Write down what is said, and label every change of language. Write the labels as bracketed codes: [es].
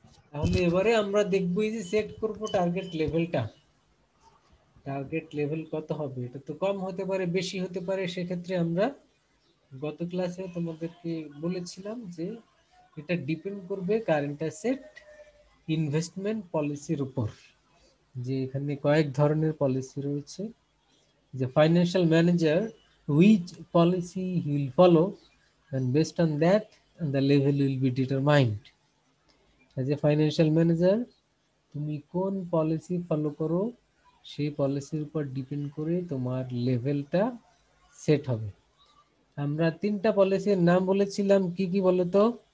[bn] তাহলে এবারে আমরা দেখবো এই যে সেট করব টার্গেট লেভেলটা। টার্গেট লেভেল কত হবে? এটা তো কম হতে পারে, বেশি হতে পারে। সেক্ষেত্রে আমরা গত ক্লাসে তোমাদেরকে বলেছিলাম যে এটা ডিপেন্ড করবে কারেন্ট অ্যাসেট ইনভেস্টমেন্ট পলিসির উপর। যে এখানে কয়েক ধরনের পলিসি রয়েছে, যে financial manager [en] which policy he will follow, and based on that the level will be determined. as a financial manager [bn] তুমি কোন পলিসি ফলো করো, সেই পলিসির উপর ডিপেন্ড করে তোমার লেভেলটা সেট হবে। আমরা তিনটা পলিসির নাম বলেছিলাম, কি কি বলো তো?